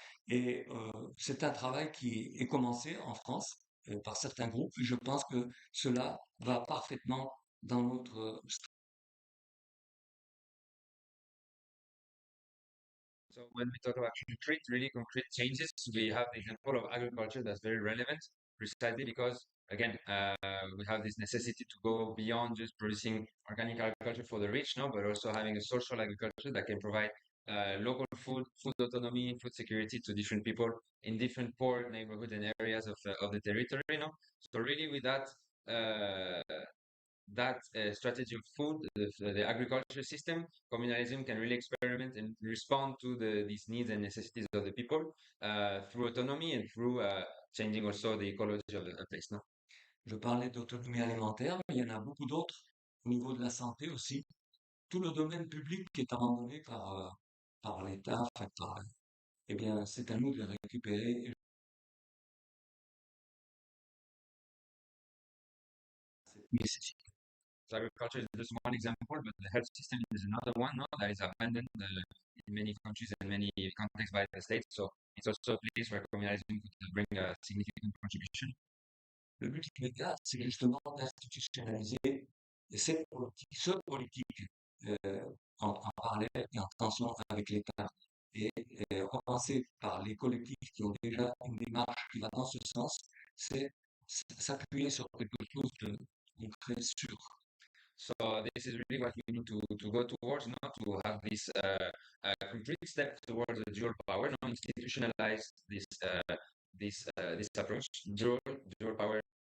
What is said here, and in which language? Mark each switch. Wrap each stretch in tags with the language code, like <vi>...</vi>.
<fr>Et c'est un travail qui est commencé en France par certains groupes. Et je pense que cela va parfaitement dans notre.</fr> <en>So when we talk about really concrete changes, we have the example of agriculture that's very relevant, precisely because, again, we have this necessity to go beyond just producing organic agriculture for the rich, no, but also having a social agriculture that can provide local food autonomy, food security to different people in different poor neighborhoods and areas of the territory, no. So really with that that strategy of food, the agriculture system, communalism can really experiment and respond to these needs and necessities of the people through autonomy and through changing also the ecology of the place. No?</en> <fr>Je parlais d'autonomie alimentaire, mais il y en a beaucoup d'autres au niveau de la santé aussi. Tout le domaine public qui est abandonné par l'État, enfin, eh bien, c'est à nous de les récupérer. Nécessité.</fr> <en>So agriculture is just one example, but the health system is another one, no? That is abandoned in many countries and many contexts by the state. So it's also a place where communalism could bring a significant contribution.</en> <fr>Le but immédiat, c'est justement d'institutionnaliser ce politique en parallèle et en tension avec l'État. Et commencer par les collectifs qui ont déjà une démarche qui va dans ce sens, c'est s'appuyer sur quelque chose de concret, sûr.</fr> <en>So this is really what we need to go towards, not to have this concrete step towards the dual power, not institutionalize this approach, dual power.</en>